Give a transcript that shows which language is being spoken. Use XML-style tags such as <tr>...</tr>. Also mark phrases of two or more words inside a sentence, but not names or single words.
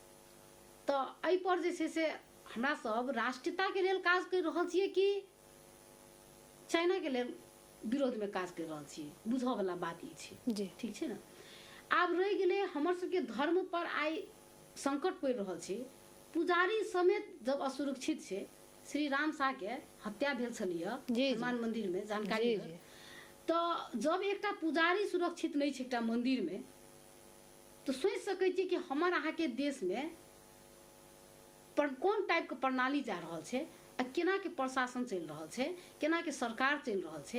<mai>तो एहि पर जे छै से हमरा सब राष्ट्रीयता के लेल काज कर रहल छियै कि चाइना के लेल विरोध में काज कर रहल छियै, बुझऽ वाला बात ई छै। जी। ठीक छै ना। आब रहि गेलै हमर सबके धर्म पर आइ संकट पड़ि रहल छै। पुजारी समेत जब असुरक्षित छै, श्री राम शाह के हत्या भेल छलैया हनुमान मंदिर में, जानकारी है। तो जब एकटा पुजारी सुरक्षित नहीं छै एकटा मंदिर में, तो सोच सकै छी कि हमर अहाँ के देश में पर कोन टाइप के प्रणाली जा रहल छै, आ केना के प्रशासन चल रहल छै, केना के सरकार चल रहल छै।</mai>